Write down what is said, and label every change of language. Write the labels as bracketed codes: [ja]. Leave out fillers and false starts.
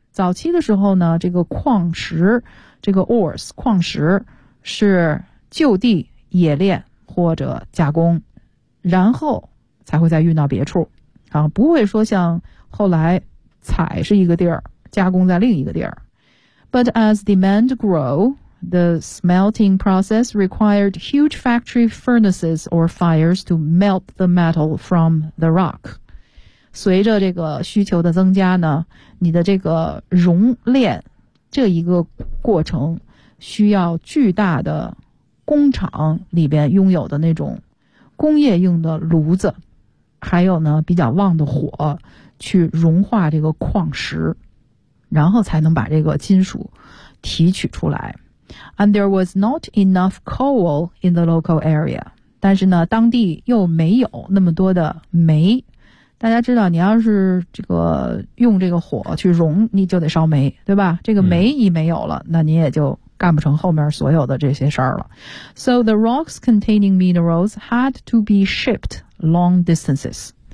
[zh] 早期的时候呢这个矿石这个 ores, 矿石是就地冶炼或者加工然后才会再运到别处。不会说像后来采是一个地儿加工在另一个地儿。 [en] But as demand grew, the smelting process required huge factory furnaces or fires to melt the metal from the rock. [zh] 随着这个需求的增加呢，你的这个熔炼这一个过程需要巨大的工厂里边拥有的那种工业用的炉子，还有呢比较旺的火去融化这个矿石，然后才能把这个金属提取出来。 [en] And there was not enough coal in the local area. [zh] 但是呢当地又没有那么多的煤。大家知道你要是这个用这个火去融，你就得烧煤，对吧？这个煤一没有了，那你也就干不成后面所有的这些事儿了。 [en] So the rocks containing minerals had to be shipped long distances.